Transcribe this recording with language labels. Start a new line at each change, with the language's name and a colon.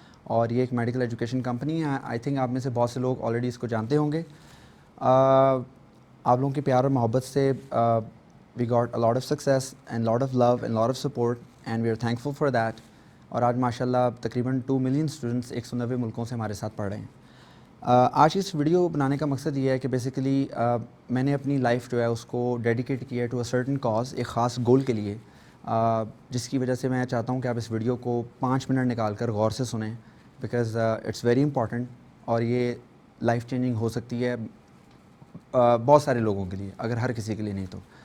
Urdu: اور یہ ایک میڈیکل ایجوکیشن کمپنی ہے.
English: I think
Urdu: آپ میں سے بہت سے لوگ آلریڈی اس کو جانتے ہوں گے. آپ لوگوں کے پیار اور محبت سے
English: we got a lot of success and lot of love and lot of support and we are thankful for that.
Urdu: اور آج ماشاء اللہ تقریباً 2 ملین اسٹوڈنٹس 190 ملکوں سے ہمارے ساتھ پڑھ رہے ہیں. آج اس ویڈیو بنانے کا مقصد یہ ہے کہ بیسیکلی میں نے اپنی لائف جو ہے اس کو ڈیڈیکیٹ کیا ہے
English: to a certain cause,
Urdu: ایک خاص گول کے لیے, جس کی وجہ سے میں چاہتا ہوں کہ آپ اس ویڈیو کو 5 منٹ نکال کر غور سے سنیں,
English: because it's very important
Urdu: اور یہ لائف چینجنگ ہو سکتی ہے بہت سارے لوگوں کے لیے, اگر ہر کسی کے لیے نہیں تو.